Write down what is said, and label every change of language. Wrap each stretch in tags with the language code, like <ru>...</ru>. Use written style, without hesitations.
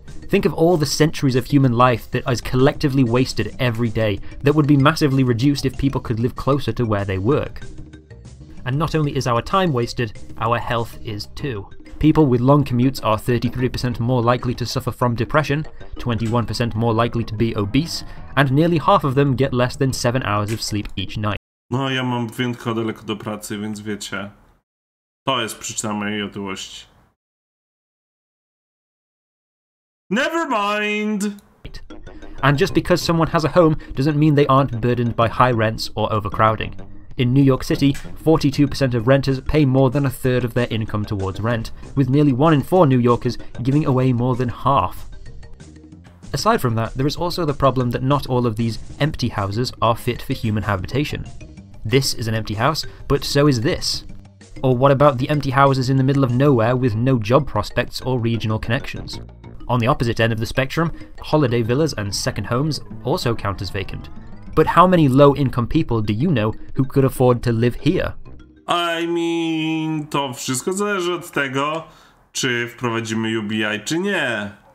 <en>Think of all the centuries of human life that is collectively wasted every day that would be massively reduced if people could live closer to where they work. And not only is our time wasted, our health is too. People with long commutes are 33% more likely to suffer from depression, 21% more likely to be obese, and nearly half of them get less than 7 hours of sleep each night.</en> <pl>No, ja mam wyjątkowo daleko do pracy, więc wiecie, to jest przyczyna mojej otyłości.</pl> <en>Never mind! And just because someone has a home doesn't mean they aren't burdened by high rents or overcrowding. In New York City, 42% of renters pay more than a third of their income towards rent, with nearly 1 in 4 New Yorkers giving away more than half. Aside from that, there is also the problem that not all of these empty houses are fit for human habitation. This is an empty house, but so is this. Or what about the empty houses in the middle of nowhere with no job prospects or regional connections? On the opposite end of the spectrum, holiday villas and second homes also count as vacant. But how many low-income people do you know who could afford to live here? I mean,</en> <pl>to wszystko zależy od tego, czy wprowadzimy UBI, czy nie.</pl>